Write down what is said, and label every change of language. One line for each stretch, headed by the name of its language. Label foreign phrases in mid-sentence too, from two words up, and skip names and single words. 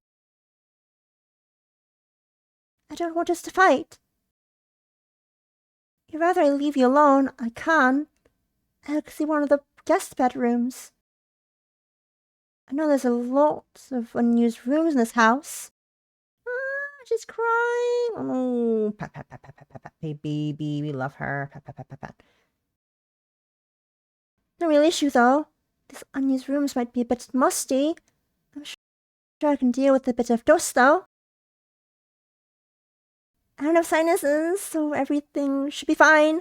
English: I don't want us to fight. If rather I leave you alone, I can. I'll see one of the guest bedrooms. I know there's a lot of unused rooms in this house. She's crying. Oh, pat, pat, pat, pat, pat, pat, pat. Hey, baby, we love her. Pat, pat, pat, pat, pat. No real issue, though. These unused rooms might be a bit musty. I'm sure I can deal with a bit of dust, though. I don't have sinuses, so everything should be fine.